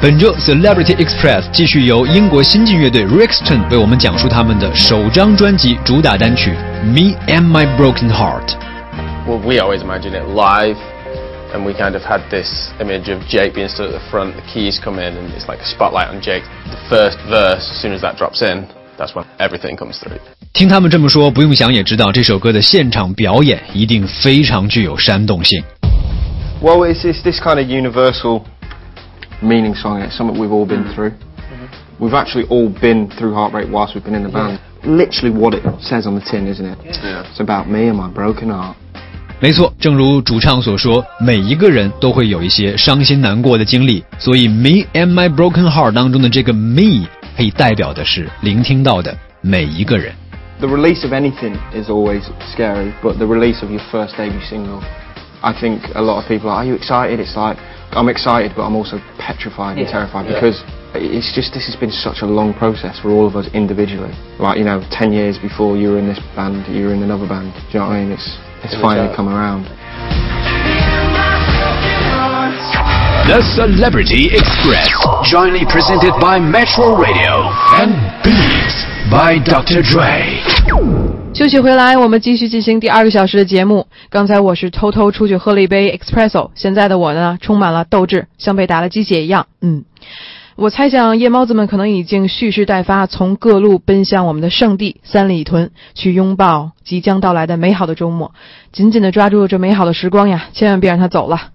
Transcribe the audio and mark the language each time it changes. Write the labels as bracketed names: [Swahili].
[Chinese] 本周 Celebrity Express 继续由英国新晋乐队 Rixton 为我们讲述他们的首张专辑主打单曲 Me and My Broken Heart。 [English] Well, we always imagine it live, and we kind of had this image of Jake being stood at the front, the keys come in, and it's like a spotlight on Jake. The first verse, as soon as that drops in. That's when everything comes through. [Chinese] 听他们这么说，不用想也知道这首歌的现场表演一定非常具有煽动性。 [English] Well, it's this kind of universal meaning song. It's something we've all been through. We've actually all been through heartbreak whilst we've been in the band. Literally what it says on the tin, isn't it? Yeah. It's about me and my broken heart. [Chinese] 没错，正如主唱所说，每一个人都会有一些伤心难过的经历，所以 Me and My Broken Heart 当中的这个 me... 可以代表的是聆听到的每一个人。 [English] The release of anything is always scary, but the release of your first debut single, I think a lot of people are you excited? It's like, I'm excited, but I'm also petrified and terrified because it's just, this has been such a long process for all of us individually. Like, you know, 10 years before you were in this band, you were in another band. Do you know what I mean? It's finally come around. The Celebrity Express, jointly presented by Metro Radio and Beats by Dr. Dre. [Chinese] 休息回来，我们继续进行第二个小时的节目。刚才我是偷偷出去喝了一杯 Espresso， 现在的我呢，充满了斗志，像被打了鸡血一样。我猜想夜猫子们可能已经蓄势待发，从各路奔向我们的圣地三里屯，去拥抱即将到来的美好的周末，紧紧地抓住这美好的时光呀，千万别让它走了。